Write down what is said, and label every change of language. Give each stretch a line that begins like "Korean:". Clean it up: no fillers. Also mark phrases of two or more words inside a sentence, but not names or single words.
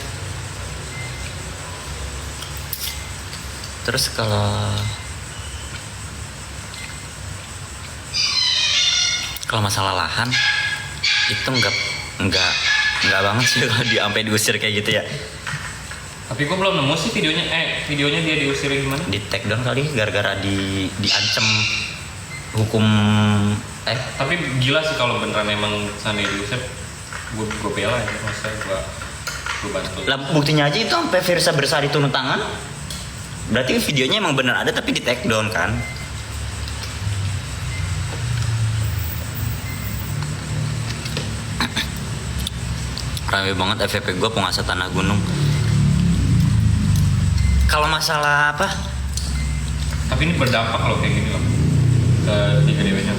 Indonesian: Terus kalau masalah lahan itu nggak banget sih kalau sampai diusir kayak gitu ya. Tapi gue belum nemu sih videonya dia diusir gimana? Di
English: take down
Indonesian: kali gara-gara diancam hukum. Tapi gila sih kalau beneran emang Sandi diusir, gue bela aja, maksudnya gue bantu. Lah buktinya aja itu sampai Firsa Bersari turun tangan. Berarti videonya emang bener ada tapi di
English: take down
Indonesian: kan. Ramai banget FVP gue penguasa tanah gunung. Kalau masalah apa? Tapi ini berdampak loh kayak gini loh ke 3 DW-nya.